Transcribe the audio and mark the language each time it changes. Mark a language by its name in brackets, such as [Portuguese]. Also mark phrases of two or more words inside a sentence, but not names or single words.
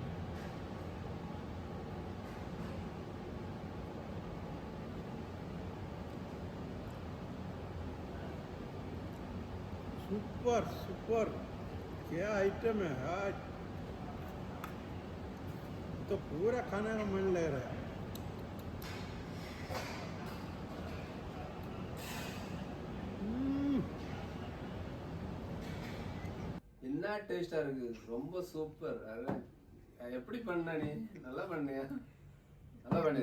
[English] super super, [Hindi] क्या आइटम है आज तो पूरा खाने का मन ले रहा है। [Tamil] என்ன டேஸ்டா இருக்கு, ரொம்ப சூப்பர். எப்படி பண்ண நீ? நல்லா பண்ணியா? நல்லா பண்ணிருக்க.